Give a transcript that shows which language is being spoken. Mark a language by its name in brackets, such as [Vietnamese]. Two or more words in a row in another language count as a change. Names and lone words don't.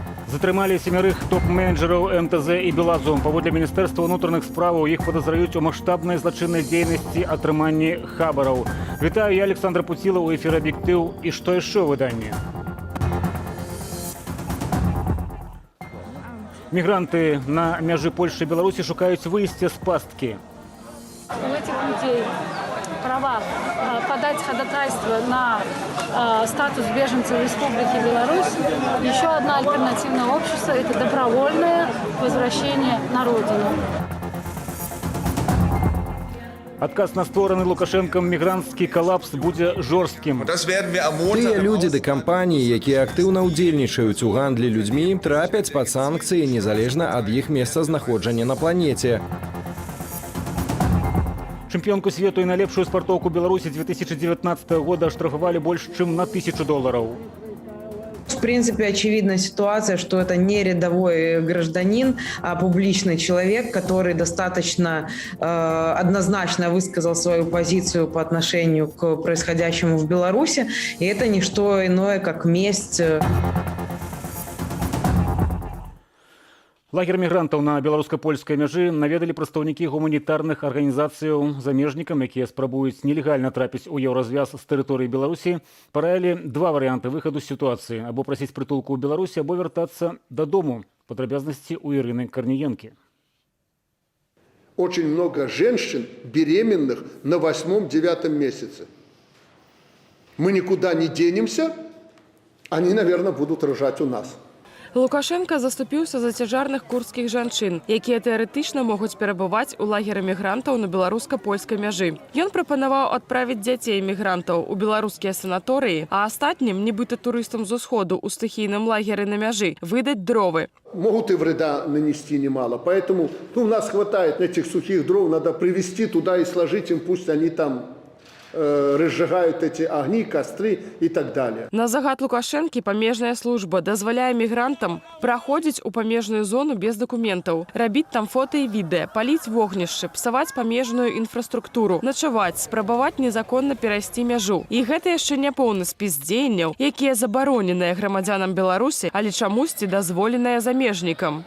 [Belarusian] Затрымалі 7 топ-менеджераў МТЗ і Белазу. Паводле Міністэрства ўнутраных справаў іх падазраюць у маштабнай злачыннай дзейнасці атрыманні хабараў. Вітаю, я Александр Пуціла, у эфіры «Аб'ектыў». І што яшчэ ў выданні? Мігранты на мяжы Польши и Беларуси шукаюць выйсце з пасткі. [Russian] У этих людей права подать ходатайство на статус беженцев Республики Беларусь. Еще одна альтернативное общество – это добровольное возвращение на родину. [Belarusian] Адказ на створаны Лукашенком мігранцкі калапс будзе жорсткім. Тыя людзі ды кампаніі, якія актыўна ўдзельнічаюць у гандлі людзьмі, трапяць пад санкцыі незалежна ад іх месцазнаходжання на планеце. Чэмпіёнку свету і найлепшую спартоўку Беларусі 2019 года штрафавалі больш чым на $1000. [Russian] В принципе, очевидна ситуация, что это не рядовой гражданин, а публичный человек, который достаточно однозначно высказал свою позицию по отношению к происходящему в Беларуси. И это не что иное, как месть. [Belarusian] Лагер мігрантаў на беларуска-польскай мяжы наведалі прадстаўнікі гуманітарных арганізацыяў замежнікам, якія спрабуюць нелегальна трапіць у еўразвяз з тэрыторыі Беларусі. Параілі два варыянты выхаду з сітуацыі: або прасіць прытулку ў Беларусі, або вяртацца дадому. Падрабязнасці у Ірыны Корніенкі. [Russian] Очень много женщин беременных на 8-9 месяце. Мы никуда не денемся, они, наверное, будут рожать у нас. [Belarusian] Лукашенко заступіўся за цяжарных курдскіх жанчын, якія тэарэтычна могуць перабываць у лагеры мігрантаў на беларуска-польскай мяжы. Ён прапанаваў адправіць дзяцей мігрантаў у беларускія санаторыі, а астатнім, нібыта турыстам з усходу у стыхійным лагеры на мяжы, выдаць дровы. [Russian] Могут и вреда нанести немало, поэтому у нас хватает этих сухих дров, надо привезти туда и сложить им, пусть они там разжигают эти огни, костры и так далее. [Belarusian] На загад Лукашэнкі памежная служба дазваляе мігрантам праходзіць у памежную зону без дакументаў, рабіць там фота і відэа, паліць вогнішчы, псаваць памежную інфраструктуру, начаваць, спрабаваць незаконна перайсці мяжу. І гэта яшчэ не поўны спіс дзеянняў, якія забароненыя грамадзянам Беларусі, але чамусьці дазволеныя замежнікам.